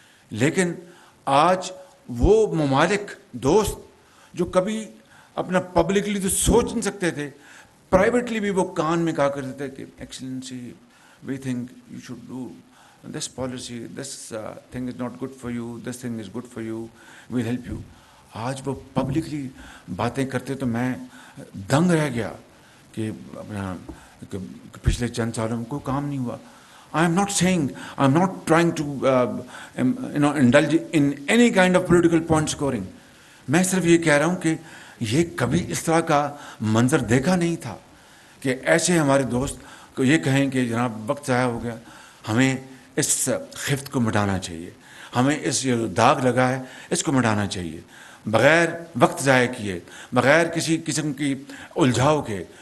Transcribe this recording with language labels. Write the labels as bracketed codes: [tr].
[ur] لیکن آج وہ ممالک دوست جو کبھی اپنا پبلکلی تو سوچ نہیں سکتے تھے, پرائیویٹلی بھی وہ کان میں کہا کرتے تھے کہ [en] Excellency we think you should do this policy, this thing is not good for you, this thing is good for you, will help you. [ur] آج وہ پبلکلی باتیں کرتے تو میں دنگ رہ گیا کہ اپنا پچھلے چند سالوں میں کوئی کام نہیں ہوا. [en] I am not saying, I am not trying to indulge in any kind of political point scoring. [ur] میں صرف یہ کہہ رہا ہوں کہ یہ کبھی اس طرح کا منظر دیکھا نہیں تھا کہ ایسے ہمارے دوست کو یہ کہیں کہ جناب وقت ضائع ہو گیا, ہمیں اس خفت کو مٹانا چاہیے, ہمیں اس جو داغ لگا ہے اس کو مٹانا چاہیے, بغیر وقت ضائع کیے, بغیر کسی قسم کی الجھاؤ کے